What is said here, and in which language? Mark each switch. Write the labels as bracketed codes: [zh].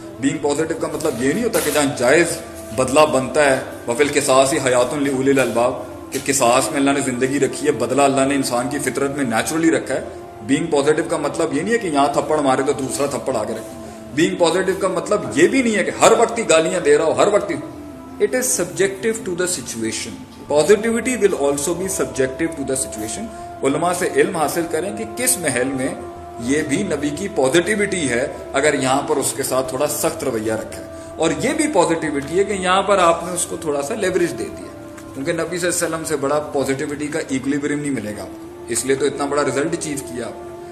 [ur] Being positive کا مطلب یہ نہیں ہوتا کہ جہاں جائز بدلہ بنتا ہے [ar] وفی القصاص حیات لاولی الالباب, [ur] کہ قصاص میں اللہ نے زندگی رکھی ہے, بدلہ اللہ نے انسان کی فطرت میں نیچرلی رکھا ہے. بینگ پازیٹیو کا مطلب یہ نہیں ہے کہ یہاں تھپڑ مارے تو دوسرا تھپڑ آگے رکھے. بینگ پازیٹیو کا مطلب یہ بھی نہیں ہے کہ ہر وقت ہی گالیاں دے رہا ہو, ہر وقت ہی. [en] It is subjective to the situation. Positivity will also be subjective to the situation. [ur] علماء سے علم حاصل کریں کہ کس محل میں یہ بھی نبی کی پازیٹیوٹی ہے اگر یہاں پر اس کے ساتھ تھوڑا سخت رویہ رکھا ہے, اور یہ بھی پازیٹیوٹی ہے کہ یہاں پر آپ نے اس کو تھوڑا سا لیوریج دے دیا. کیونکہ نبی صلی اللہ علیہ وسلم سے بڑا پازیٹیوٹی کا ایکولیبریم نہیں ملے گا آپ کو, اس لیے تو اتنا بڑا ریزلٹ اچیو کیا آپ نے.